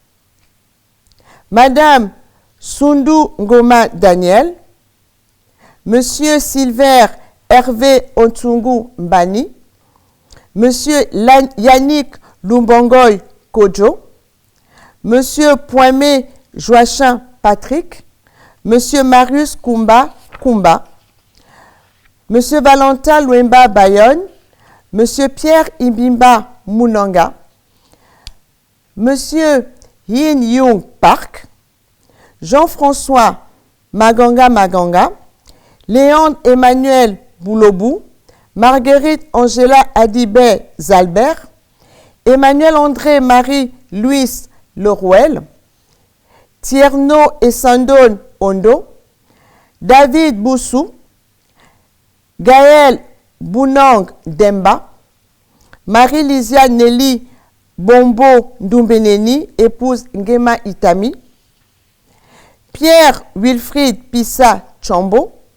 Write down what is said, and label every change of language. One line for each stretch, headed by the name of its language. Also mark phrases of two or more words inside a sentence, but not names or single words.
French: Madame Sundu Ngoma Daniel, Monsieur Silver Hervé Ontungu Mbani, Monsieur Yannick Lumbongoy Kojo, Monsieur Poimé Joachim Patrick, Monsieur Marius Kumba Kumba, Monsieur Valentin Luemba Bayonne, Monsieur Pierre Ibimba Munanga, Monsieur Yin Yung Park, Jean-François Maganga Maganga, Léon Emmanuel Boulobou, Marguerite Angela Adibé Zalbert, Emmanuel André Marie-Louise Lerouel, Tierno Essandone Ondo, David Boussou, Gaël Bounang Demba, Marie-Lysia Nelly Bombo Ndumbeneni, épouse Ngema Itami, Pierre Wilfried Pissa Chambo,